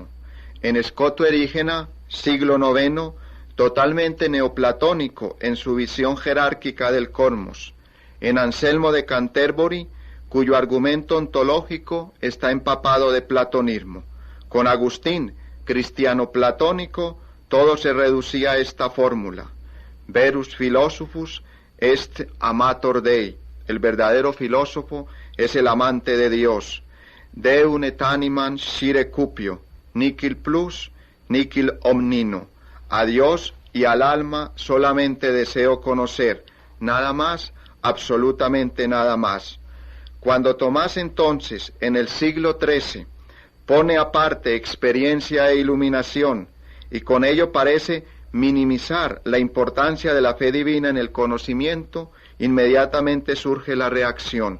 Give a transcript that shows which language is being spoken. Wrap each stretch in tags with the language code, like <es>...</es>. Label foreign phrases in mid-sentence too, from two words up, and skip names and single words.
<es>En Scoto Erígena, siglo IX, totalmente neoplatónico en su visión jerárquica del cosmos. En Anselmo de Canterbury, cuyo argumento ontológico está empapado de platonismo. Con Agustín, cristiano platónico, todo se reducía a esta fórmula:</es> <la>verus philosophus est amator Dei.</la> <es>El verdadero filósofo es el amante de Dios.</es> <la>Deum et animam scire cupio, nihil plus, nihil omnino.</la> <es>A Dios y al alma solamente deseo conocer, nada más, absolutamente nada más. Cuando Tomás entonces, en el siglo XIII, pone aparte experiencia e iluminación, y con ello parece minimizar la importancia de la fe divina en el conocimiento, inmediatamente surge la reacción.</es>